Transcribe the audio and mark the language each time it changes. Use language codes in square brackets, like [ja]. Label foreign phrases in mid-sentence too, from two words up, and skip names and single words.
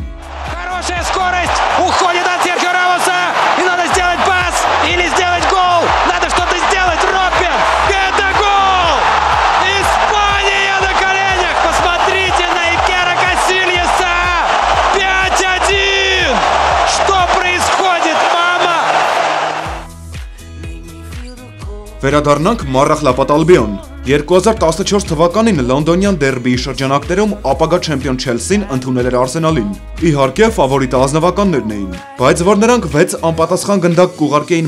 [ru] Хорошая скорость, уходит от Серхио Рамоса, и надо сделать пас или сделать гол. Надо что-то сделать, Робин. Это гол! Испания на коленях. Посмотрите на Икера Касильяса. 5-1. Что происходит, мама? [hy] Վերադառնանք Մարախլապատ Ալբիոն։ 2014 թվականին լոնդոնյան դերբիի շրջանակներում ապագա չեմպիոն Չելսին ընդունել էր Արսենալին։ Իհարկե, ֆավորիտը ազնվականներն էին, բայց որ նրանք 6 անպատասխան գնդակ կուղարկեին